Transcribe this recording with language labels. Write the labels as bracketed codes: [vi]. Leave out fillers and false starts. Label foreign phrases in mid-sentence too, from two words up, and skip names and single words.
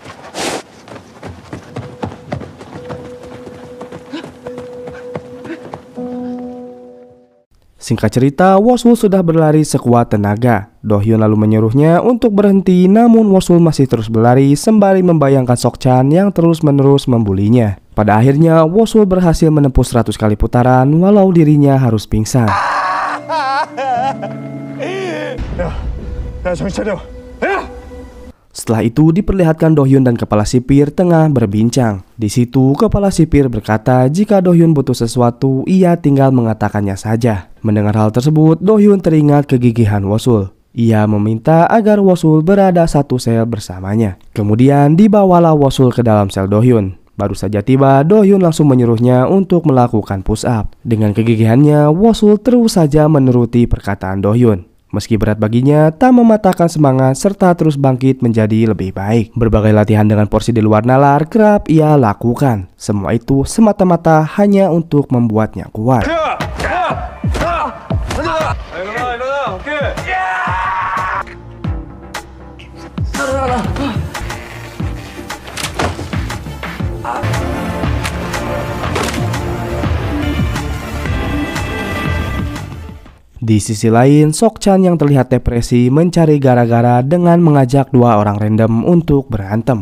[id] Singkat cerita, Wosul sudah berlari sekuat tenaga. Do-hyun lalu menyuruhnya untuk berhenti, namun Wosul masih terus berlari sembari membayangkan Seokchan yang terus-menerus membulinya. Pada akhirnya, Wosul berhasil menempuh 100 kali putaran walau dirinya harus pingsan. [ko] 야 정신 차려. 야! [id] Setelah itu diperlihatkan Do-hyun dan kepala sipir tengah berbincang. Di situ kepala sipir berkata jika Do-hyun butuh sesuatu, ia tinggal mengatakannya saja. Mendengar hal tersebut, Do-hyun teringat kegigihan Wosul. Ia meminta agar Wosul berada satu sel bersamanya. Kemudian dibawalah Wosul ke dalam sel Do-hyun. Baru saja tiba, Do-hyun langsung menyuruhnya untuk melakukan [en] push up. [id] Dengan kegigihannya, Wosul terus saja menuruti perkataan Do-hyun. Meski berat baginya, tak mematahkan semangat serta terus bangkit menjadi lebih baik. Berbagai latihan dengan porsi di luar nalar kerap ia lakukan. Semua itu semata-mata hanya untuk membuatnya kuat. [ko] 일어나. 오케이. [id] Di sisi lain, Seokchan yang terlihat depresi mencari gara-gara dengan mengajak dua orang random untuk berantem.